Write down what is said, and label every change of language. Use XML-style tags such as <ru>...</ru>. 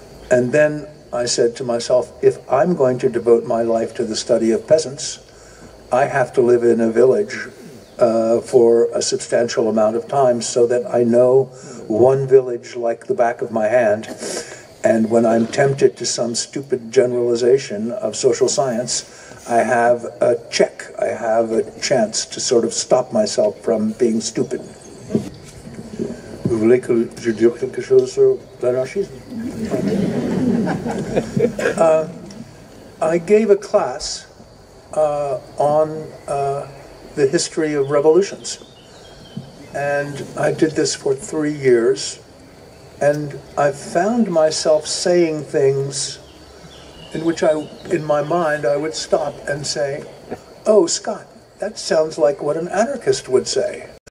<en>And then I said to myself, if I'm going to devote my life to the study of peasants, I have to live in a village for a substantial amount of time so that I know one village like the back of my hand. And when I'm tempted to some stupid generalization of social science, I have a check. I have a chance to sort of stop myself from being stupid.</en> <fr>Vous voulez que je dise quelque chose sur l'anarchisme?</fr> <en>I gave a class on the history of revolutions. And I did this for 3 years. And I found myself saying things in which in my mind, I would stop and say, oh, Scott, that sounds like what an anarchist would say.</en>